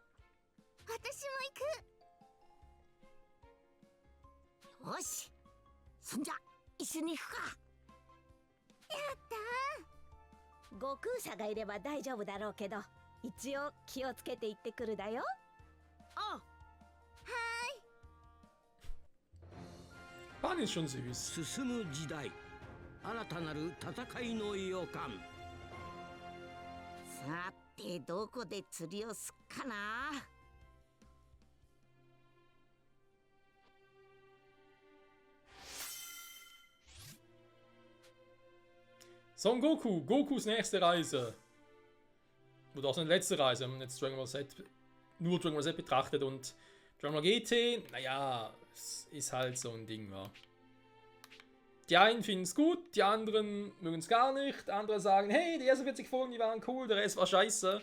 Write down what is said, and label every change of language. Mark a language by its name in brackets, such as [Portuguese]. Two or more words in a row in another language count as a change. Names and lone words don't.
[Japanese] 私も行く。よし、そんじゃ一緒に行くか。やった悟空さんがいれば大丈夫だろうけど、一応気をつけて行ってくるだよ。あ、 [German] Pan ist schon süß. [Japanese] 進む時代、新たなる戦いの予感。さてどこで釣りをすっかな。 [German] Son Goku, Gokus nächste Reise. Oder auch seine letzte Reise, wenn man jetzt Dragon Ball Z, nur Dragon Ball Z betrachtet und Dragon Ball GT, naja, es ist halt so ein Ding, ja. Die einen finden es gut, die anderen mögen es gar nicht, andere sagen, hey, die ersten 40 Folgen, die waren cool, der Rest war scheiße.